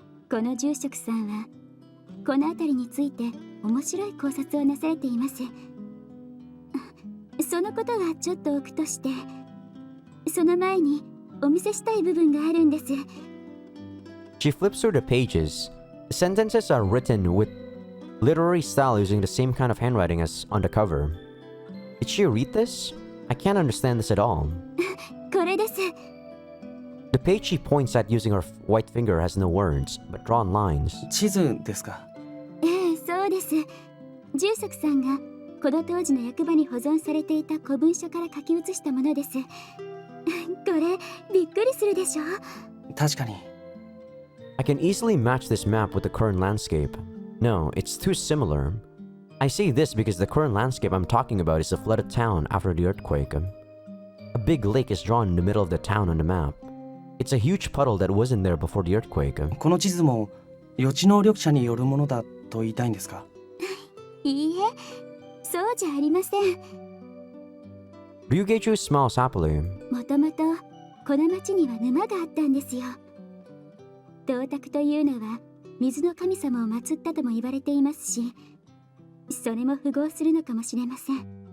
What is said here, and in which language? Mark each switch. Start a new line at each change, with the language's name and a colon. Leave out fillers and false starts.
Japanese: この住職さんはこの辺りについて面白い考察をなされています。そのことはちょっと置くとして、その前にお見せしたい部分があるんです。
English: She flips through the pages. Sentences are written with literary style using the same kind of handwriting as on the cover. Did she read this? I can't understand this at all.
Japanese: これです。
English: The page she points at using her white finger has no words, but drawn lines.
Japanese: 地図ですか？ええ、そうです。住職さんがこの当時の役場に保存されていた古文書から書き写したものです。これびっくりするでしょ？確かに。
English: I can easily match this map with the current landscape. No, it's too similar. I say this because the current landscape I'm talking about is a flooded town after the earthquake. A big lake is drawn in the middle of the town on the map. It's a huge puddle that wasn't there before the earthquake.
Japanese: この地図も予知能力者によるものだと言いたいんですか？いいえ、そうじゃありません。
English: Ryugeju smiles happily.
Japanese: もともとこの町には沼があったんですよ。銅鐸というのは水の神様を祀ったとも言われていますし、それも符合するのかもしれません。